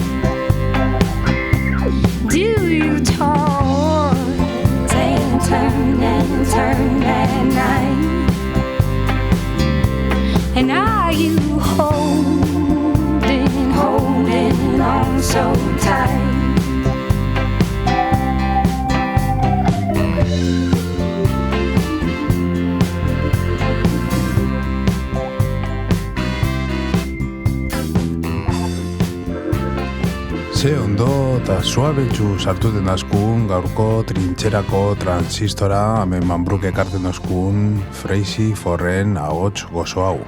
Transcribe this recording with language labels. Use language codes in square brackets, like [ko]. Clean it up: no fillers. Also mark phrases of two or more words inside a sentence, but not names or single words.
[en] Do you toss and turn at night? And are you holding on so tight? [eu] Ze ondo eta suabetxu sartuten dazkun gaurko trintxerako transistora hemen Manbruk ekarten dazkun Freisi Forren ahots gozo hau.